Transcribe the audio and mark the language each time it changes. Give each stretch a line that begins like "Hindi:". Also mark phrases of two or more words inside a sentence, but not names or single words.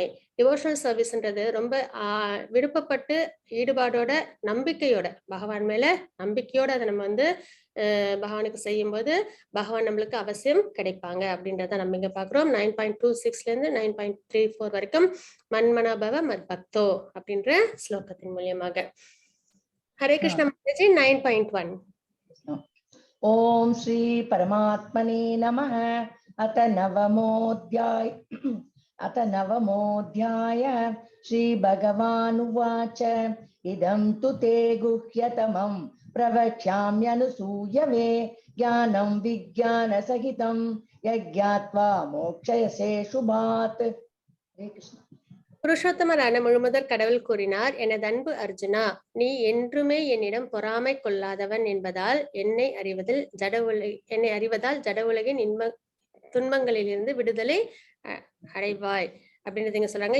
English: devotional serviceன்றது
Tamil: ரொம்ப விருப்பப்பட்டு ஈடுபாடோட நம்பிக்கையோட பகவான் மேல நம்பிக்கையோட அதை நம்ம வந்து பகவானுக்கு செய்யும் போது பகவான் நம்மளுக்கு அவசியம் கிடைப்பாங்க அப்படின்றத நம்ம இங்க பாக்குறோம். 9.26 9.34 வரைக்கும்
Sanskrit: मन्मनाभव मत् भक्तो
Tamil: அப்படின்ற ஸ்லோகத்தின் மூலியமாக. ஹரே கிருஷ்ண மாதாஜி 9.1.
Sanskrit: ॐ श्री परमात्मने नमः. अथ नवमोऽध्याय श्रीभगवानुवाच इदं तु ते गुह्यतमं प्रवक्ष्याम्यनुसूयवे ज्ञानं विज्ञानसहितं यज्ञात्वा मोक्षयसे शुभात्. हरे कृष्ण.
Tamil: புருஷோத்தமரான முழுமுதற் கடவுள் கூறினார், எனது அன்பு அர்ஜுனா, நீ என்றுமே என்னிடம் பொறாமை கொள்ளாதவன் என்பதால் என்னை அறிவதால் ஜட உலகின் துன்பங்களிலிருந்து விடுதலை அடைவாய் அப்படின்றதுங்க சொல்றாங்க.